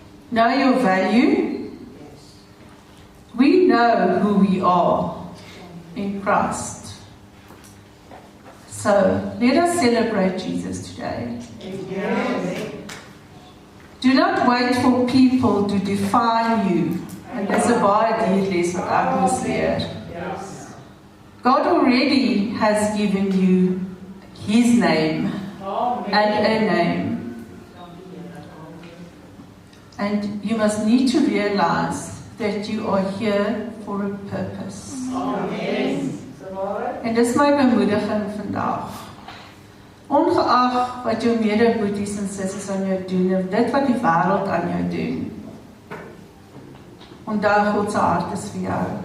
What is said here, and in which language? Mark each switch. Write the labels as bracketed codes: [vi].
[en] Know your value. We know who we are in Christ. So, let us celebrate Jesus today. Yes. Do not wait for people to define you. [af] And dis 'n baie dier les wat ek moes leer. [en] God already has given you His name and a name. And you must need to realize that you are here for a purpose. [af] En dis my bemoediging vandag. Ongeag wat jou medeboeties en sissies aan jou doen, of dit wat die wêreld aan jou doen, onthou God se hart is vir jou.